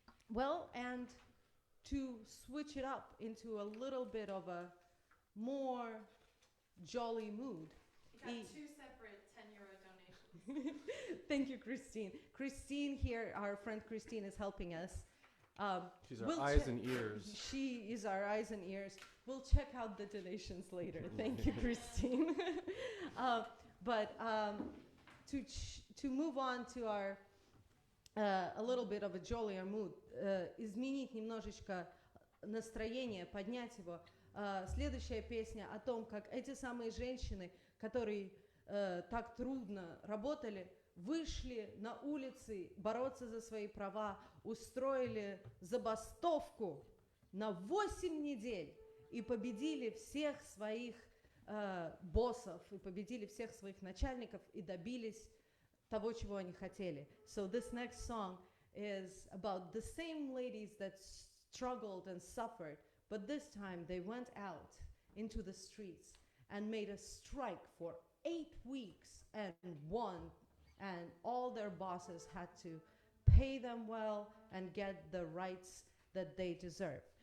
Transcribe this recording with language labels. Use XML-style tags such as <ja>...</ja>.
<en>Well, and to switch it up into a little bit of a more jolly mood. We got two separate €10 donations. Thank you, Christine. Christine here, our friend Christine, is helping us. She's our eyes and ears. She is our eyes and ears. We'll check out the donations later. Thank you, Christine. But to move on to our a little bit of a jollier mood,</en> <ru>изменить немножечко настроение, поднять его. Следующая песня о том, как эти самые женщины, которые так трудно работали, вышли на улицы бороться за свои права, устроили забастовку на 8 недель и победили всех своих боссов, и победили всех своих начальников, и добились того, чего они хотели.</ru> <en>So this next song is about the same ladies that struggled and suffered, but this time they went out into the streets and made a strike for 8 weeks and won, and all their bosses had to pay them well and get the rights that they deserve.</en>